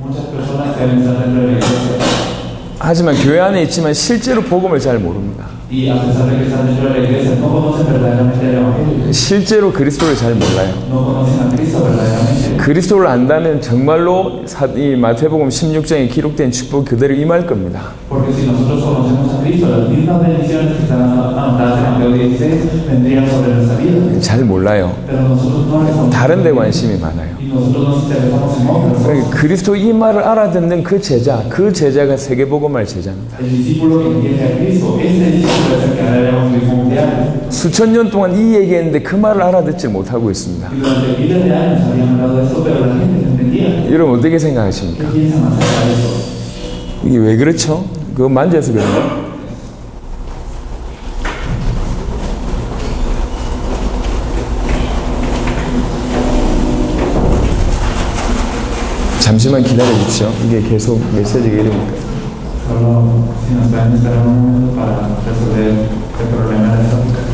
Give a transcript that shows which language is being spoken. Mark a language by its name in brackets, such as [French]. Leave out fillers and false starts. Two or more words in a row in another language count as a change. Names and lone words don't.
[Korean] 하지만 교회 안에 있지만 실제로 복음을 잘 모릅니다. 실제로 그리스도를 잘 몰라요. 그리스도를 안다면 정말로 이 마태복음 16장에 기록된 축복이 그대로 임할 겁니다. [Spanish] Porque si nosotros conocemos a Cristo, las mismas bendiciones que están anotadas en Mateo 16 vendrían sobre nuestra vida. [Korean] 잘 몰라요. [Spanish] Pero nosotros no les [Korean] 다른 데 관심이 많아요. [Spanish] y nosotros nos interesamos en otras cosas. [Korean] 그리스도 이 말을 알아듣는 그 제자가 세계복음할 제자입니다. [Spanish] El discípulo que entiende a Cristo, ese discípulo es el que hará el evangelismo mundial. [Korean] 수천 년 동안 이 얘기했는데 그 말을 알아듣지 못하고 있습니다. [Spanish] Y durante miles de años habían hablado de esto, pero la gente no entendía. [Korean] 여러분 어떻게 생각하십니까? [Spanish] ¿Qué piensan acerca de eso? [Korean] 이게 왜 그렇죠? 그거 만져서 그런가? 잠시만 기다려 주십시오. 이게 계속 메시지가 이러니까. [Spanish] Solo si nos pueden esperar un momento para resolver el problema de esta.